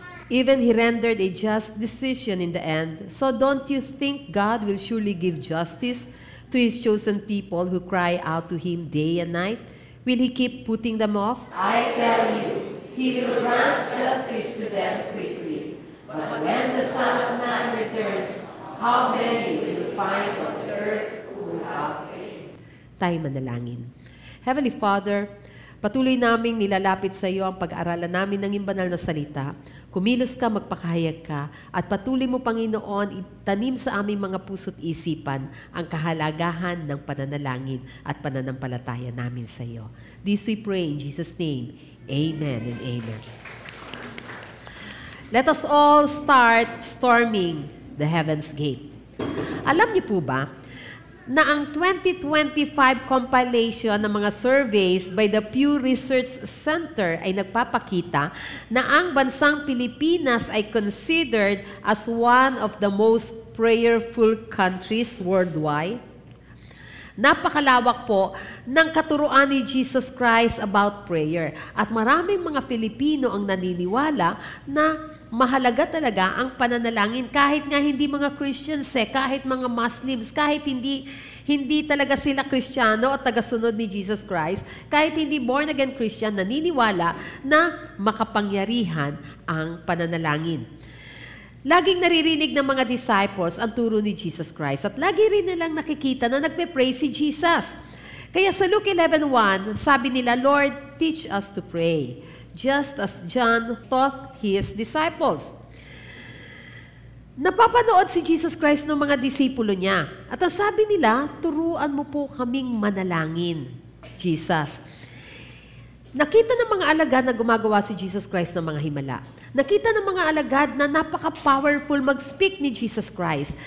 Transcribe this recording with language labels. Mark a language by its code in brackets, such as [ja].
[en] Even He rendered a just decision in the end. So don't you think God will surely give justice to His chosen people who cry out to Him day and night? Will He keep putting them off? I tell you, He will grant justice to them quickly. But when the Son of Man returns, how many will find on the earth who have faith? [tl] Tayo manalangin. [en] Heavenly Father, [tl] patuloy naming nilalapit sa iyo ang pag-aaralan namin ng iyong banal na salita. Kumilos ka, magpakahayag ka, at patuloy mo, Panginoon, itanim sa aming mga puso't isipan ang kahalagahan ng pananalangin at pananampalataya namin sa iyo. [en] This we pray in Jesus' name. Amen and amen. Let us all start storming the heaven's gate. [tl] Alam niyo po ba na ang 2025 compilation ng mga surveys by the Pew Research Center ay nagpapakita na ang bansang Pilipinas ay [en] considered as one of the most prayerful countries worldwide? [tl] Napakalawak po ng katuruan ni Jesus Christ about prayer. At maraming mga Pilipino ang naniniwala na mahalaga talaga ang pananalangin kahit nga hindi mga Christians, kahit mga Muslims, kahit hindi talaga sila Kristiyano at tagasunod ni Jesus Christ, kahit hindi born-again Christian, naniniwala na makapangyarihan ang pananalangin. Laging naririnig ng mga disciples ang turo ni Jesus Christ at lagi rin nilang nakikita na nagpe-pray si Jesus. Kaya sa Luke 11:1, sabi nila, [en] Lord, teach us to pray, just as John taught his disciples. [tl] Napapanood si Jesus Christ ng mga disipulo niya. At ang sabi nila, turuan mo po kaming manalangin, Jesus. Nakita ng mga alagad na gumagawa si Jesus Christ ng mga himala. Nakita ng mga alagad na napaka-powerful mag-speak ni Jesus Christ.